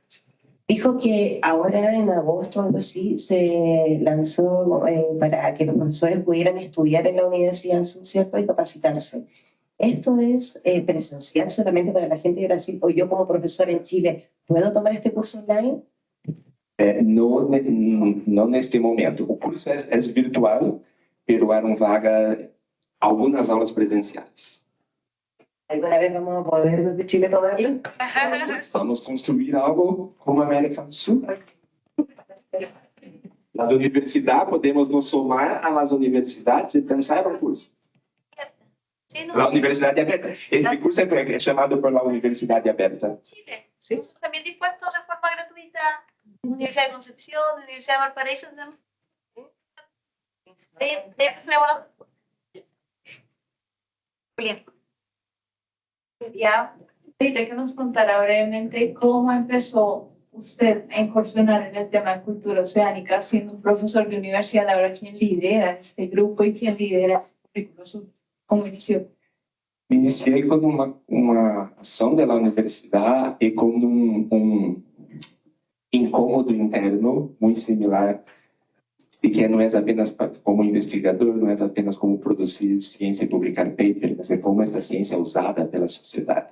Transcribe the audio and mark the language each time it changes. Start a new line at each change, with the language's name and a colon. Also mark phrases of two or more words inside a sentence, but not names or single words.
Spanish: Dijo que ahora en agosto, algo así, se lanzó para que los profesores pudieran estudiar en la Universidad, ¿cierto? Y capacitarse. ¿Esto es presencial solamente para la gente de Brasil? ¿O yo como profesor en Chile puedo tomar este curso online?
Portuguese: No neste momento. O curso é virtual, pero eram vaga algumas aulas presenciais.
Spanish: ¿Alguna vez vamos a poder desde Chile tomarlo?
Portuguese: Vamos construir algo como a América do Sul. Nas universidades, podemos nos somar às universidades e pensar no curso. La Universidade Aberta. Este curso é chamado por la Universidade Aberta.
Spanish: Chile. Sí. Nosotros también dispuestos de forma gratuita, Universidad de Concepción, Universidad de Valparaíso. Julián. Quería pedirle que nos contara brevemente cómo empezó usted a incursionar en el tema de cultura oceánica, siendo un profesor de universidad, ahora quién lidera este grupo y quién lidera este currículo, ¿cómo inició?
Portuguese: Me iniciei com uma ação da universidade e com incômodo interno muito similar, e que não é apenas como investigador, não é apenas como produzir ciência e publicar paper, mas é como esta ciência é usada pela sociedade.